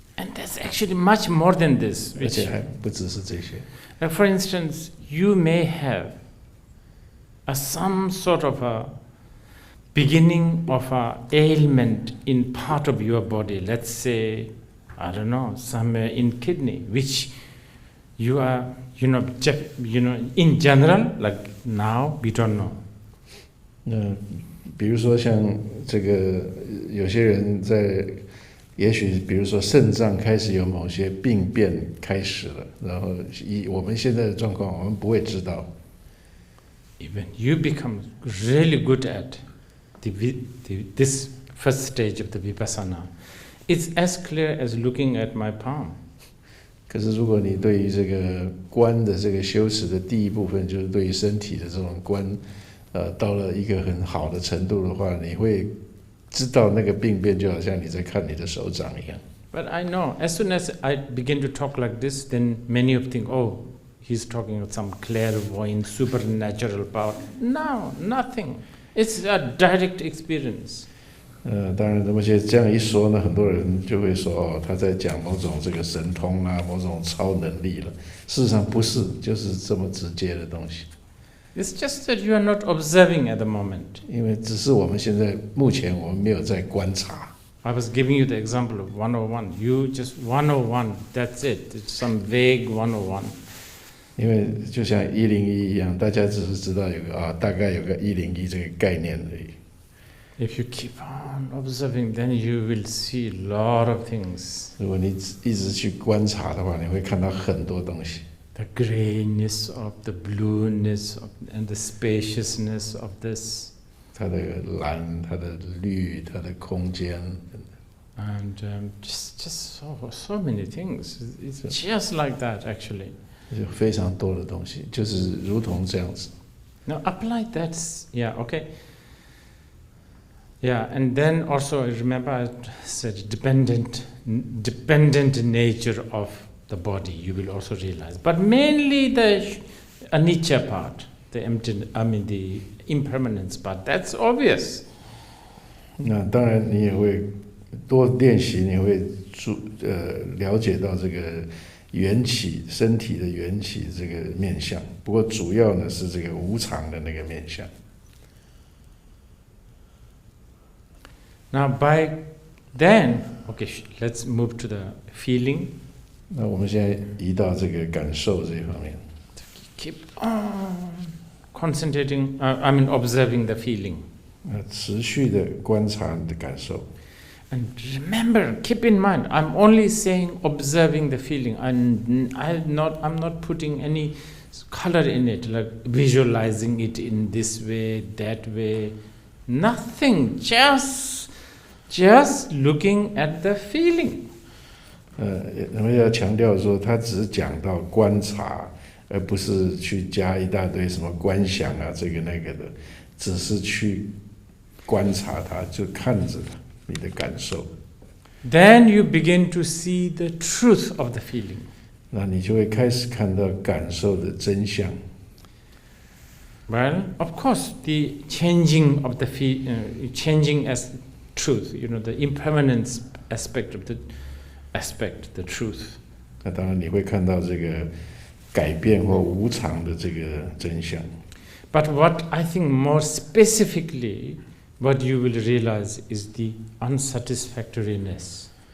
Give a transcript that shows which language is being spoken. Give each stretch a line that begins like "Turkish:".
English: And that's actually much more than this.
Chinese: 而且还不只是这些。
English: Like for instance, you may have some sort of a beginning of a ailment in part of your body. Let's say, I don't know, somewhere in kidney, which you are, in general, like now we don't know.
Chinese: 比如说像这个，有些人在，也许比如说肾脏开始有某些病变开始了，然后以我们现在的状况，我们不会知道。
English: Even you become really good at this first stage of the Vipassana. It's as clear as looking at my palm.
Chinese: 可是如果你对于这个观的这个修持的第一部分，就是对于身体的这种观，到了一个很好的程度的话，你会知道那个病变就好像你在看你的手掌一样。
English: But I know, as soon as I begin to talk like this, then many of think, oh, he's talking of some clairvoyant, supernatural power. No, nothing. It's a direct experience.
Chinese: 当然，而且这样一说呢，很多人就会说，哦，他在讲某种这个神通啊，某种超能力了。事实上不是，就是这么直接的东西。
English: It's just that you are not observing at the moment.
Chinese: 因为只是我们现在目前我们没有在观察。
English: I was giving you the example of 101. You just 101. That's it. It's some vague 101.
Chinese: 因为就像101一样，大家只是知道有个大概有个101这个概念而已。
English: If you keep on observing, then you will see a lot of things.
Chinese: 如果你一直去观察的话，你会看到很多东西。
English: The grayness of the blueness and the spaciousness of this.
Chinese: 它的蓝，它的绿，它的空间。
English: And just so many things. It's just like that, actually.
Chinese: 有非常多的东西，就是如同这样子。
English: Now apply that, yeah, okay. Yeah, and then also remember I said dependent nature of the body. You will also realize, but mainly the anicca part, the impermanence part. That's obvious.
Chinese: 那当然，你也会多练习，你会了解到这个缘起身体的缘起这个面相，不过主要呢是这个无常的那个面相。
English: Now by then, okay, let's move to the feeling.
Chinese: 那我们现在移到这个感受这一方面。
English: Keep on concentrating, observing the feeling.
Chinese: 持续的观察你的感受。
English: And remember, keep in mind, I'm only saying observing the feeling. I'm not putting any color in it, like visualizing it in this way, that way. Nothing. Just looking at the feeling.
Chinese: 我们要强调说，他只是讲到观察，而不是去加一大堆什么观想啊，这个那个的，只是去观察它，就看着你的感受。
English: Then you begin to see the truth of the feeling.
Chinese: 那你就会开始看到感受的真相。
English: Well, of course, the changing of the changing as truth, the impermanence aspect of the truth.
Chinese: 那当然你会看到这个改变或无常的这个真相。
English: But what I think more specifically, what you will realize is the unsatisfactoriness.